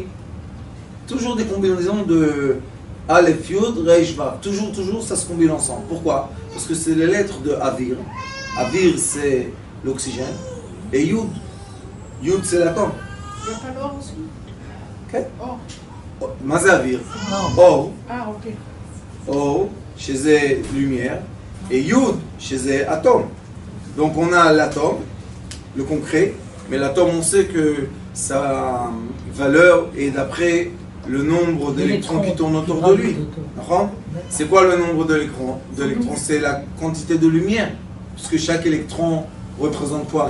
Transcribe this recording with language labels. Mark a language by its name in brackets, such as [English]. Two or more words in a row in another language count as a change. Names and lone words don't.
[French] Toujours des combinaisons de Aleph, Yud, Reish, Vav. Toujours, ça se combine ensemble. Pourquoi? Parce que c'est les lettres de Avir. Avir, c'est l'oxygène. Et Yud, Yud, c'est l'atome. Il n'y a pas l'or aussi? Ok. Or. [Hebrew] מה זה אוויר? אור. אור, שזה [French] lumière, et Yud, [Hebrew] שזה atome. [French] Donc on a l'atome, le concret, mais l'atome, on sait que sa valeur est d'après le nombre d'électrons qui tournent autour de lui. C'est quoi le nombre d'électrons? C'est la quantité de lumière, puisque chaque électron représente quoi?